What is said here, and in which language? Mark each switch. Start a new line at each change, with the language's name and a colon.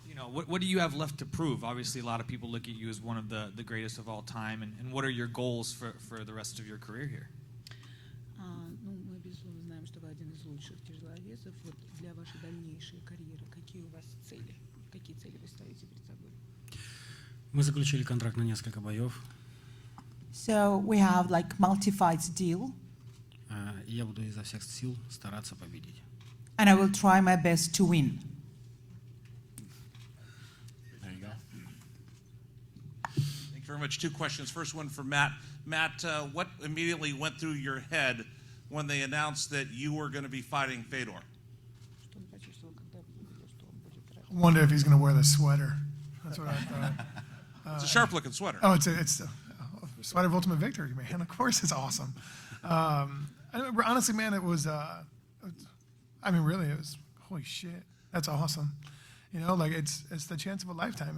English: What do you have left to prove? Obviously, a lot of people look at you as one of the greatest of all time, and what are your goals for the rest of your career here?
Russian: Ну, мы, безусловно, знаем, что вы один из лучших тяжеловесов. Вот для вашей дальнейшей карьеры какие у вас цели? Какие цели вы ставите перед собой? Мы заключили контракт на несколько боев.
English: So we have like multi-fights deal,
Russian: И я буду изо всех сил стараться победить.
English: and I will try my best to win. There you go. Thank you very much. Two questions. First one for Matt. Matt, what immediately went through your head when they announced that you were going to be fighting Fedor?
Russian: Что он почувствовал, когда увидел, что он будет драться?
English: Wonder if he's going to wear the sweater. That's what I thought. It's a sharp-looking sweater. Oh, it's a sweater of ultimate victory, man. Of course, it's awesome. Honestly, man, it was. I mean, really, it was. Holy shit, that's awesome. You know, like it's the chance of a lifetime.